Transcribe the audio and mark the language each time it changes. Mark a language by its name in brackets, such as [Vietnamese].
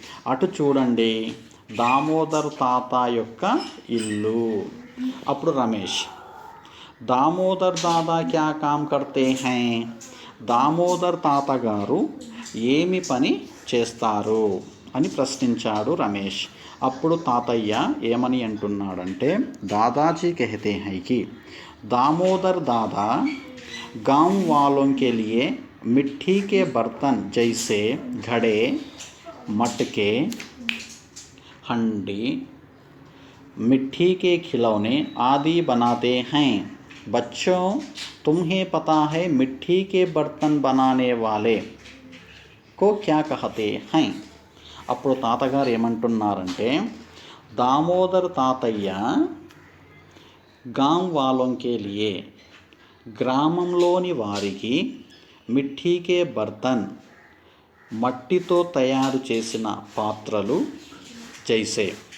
[Telugu] అటు చూడండి దామోదర్ తాత యొక్క ఇల్లు. అప్పుడు రమేష్, [Hindi] దామోదర్ దాదా క్యా కామ్ కర్తే హై, [Telugu] దామోదర్ తాతగారు ఏమి పని చేస్తారు అని ప్రశ్నించాడు రమేష్. అప్పుడు తాతయ్య ఏమని అంటున్నాడంటే [Hindi] దాదాజీ कहते हैं कि दामोदर दादा गांव वालों के लिए मिट्टी के बर्तन जैसे घड़े, मटके, हंडी, मिट्टी के खिलौने आदि बनाते हैं. बच्चों, तुम्हें पता है मिट्टी के बर्तन बनाने वाले को क्या कहते हैं. [Telugu] అప్పుడు తాతగారు ఏమంటున్నారంటే దామోదర్ తాతయ్య [Hindi] గాం వాలోంకే లియే, [Telugu] గ్రామంలోని వారికి, [Hindi] మిట్టీకే బర్తన్ [Telugu] మట్టితో తయారు చేసిన పాత్రలు, జైసే.